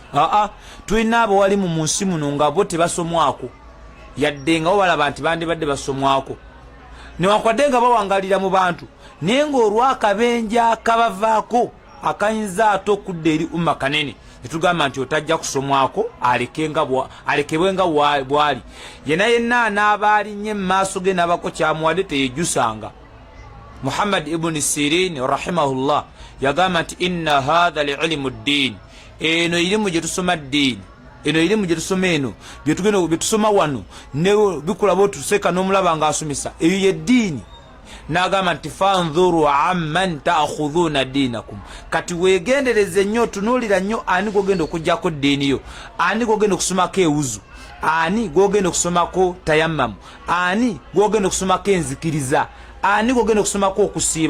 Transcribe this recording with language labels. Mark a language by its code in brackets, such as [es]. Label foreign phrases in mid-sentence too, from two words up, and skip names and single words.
[lg] Tulina abawalimu mu nsi muno nga bo tebasomwako, yadde nga balaba nti bandibadde basomwako, newankwadde nga bawangalira mu bantu, naye ng'olwakabenja akabavaako akayinza ate okudda eri umma kanene, netugamba nti otajja kusomwako alekebwe nga bwali. Yenna anaaba alinnye mu maaso ge n'abako kyamuwadde teyejjusanga. Muhammad ibn Sirin rahimahullah yagamba nti [ar] إن هذا العلم دين, [lg] eno ilimu gye tusoma ddiini, eno ilimu gye tusoma eno bye tusoma wano ne bikulaba otuseka n'omulaba ng'asomesa, eyo y'eddiini. N'agamba nti [ar] فانظروا عمن تأخذون دينكم, [lg] kati weegendereze nnyo, tunuulira nnyo ani gwogenda okuggyako ddiini yo, ani gwogenda okusomako ewuzu, ani gwogenda okusomako tayammamu, ani gwogenda okusomako enzikiriza, ani gwogenda okusomako okusiiba.